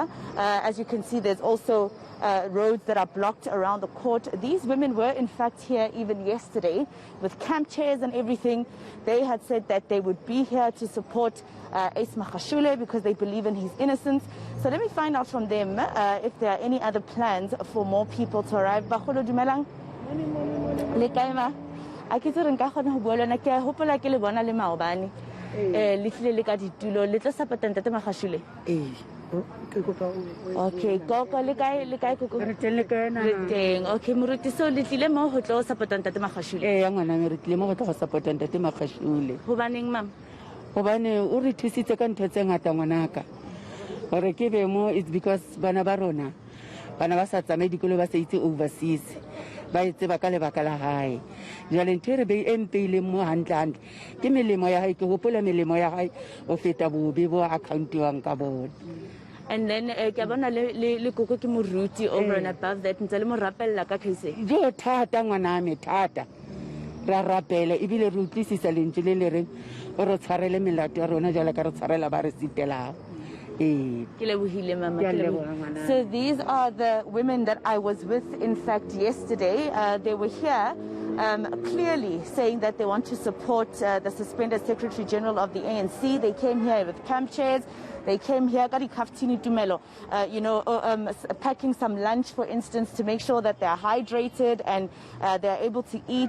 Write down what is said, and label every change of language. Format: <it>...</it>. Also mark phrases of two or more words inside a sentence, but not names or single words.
<en>As you can see, there's also roads that are blocked around the court. These women were in fact here even yesterday with camp chairs and everything. They had said that they would be here to support Ace Magashule because they believe in his innocence. So let me find out from them if there are any other plans for more people to arrive.</en> <st>Bagolo, dumelang? Le kae ma? A ke tsere nka kgona go bua le wena, ke a hopola ke le bona le maobane le tlile le ka ditulo le tlo support Ntate Magashule. Okay, Gogo, le kae Gogo? Re teng. Okay, moruti, so le tlile mo ho tlo support Ntate Magashule? Ngwana me re tlile mo go tlo support Ntate Magashule. Hobaneng mam? Hobane o re thusitse ka ntho tse ngata ngwanaka. Hore ke be mo,</st> <en>it's because</en> <st>bana ba rona bana ba sa tsamaye dikolo ba sa itse overseas ba itse ba ka lebaka la hae. Jale ntho re be empeile mo hantle ke melemo ya hae, ke hopola melemo ya hae o feta bobe bo account wang ka bona.</st> <en>And then</en> <st>ke bona le Gogo ke moruti</st> <en>over and above that</en> <st>ntse le mo rapella ka case. Jo thata ngwana me thata ra rapela ibile re utlwisisa lentswe le le reng o re tshwarele melato ya rona jala ka re tshwarela ba re sitela.</st> <en>So these are the women that I was with, in fact, yesterday. They were here clearly saying that they want to support the suspended Secretary-General of the ANC. They came here with camp chairs. They came here, packing some lunch, for instance, to make sure that they're hydrated and they're able to eat.</en>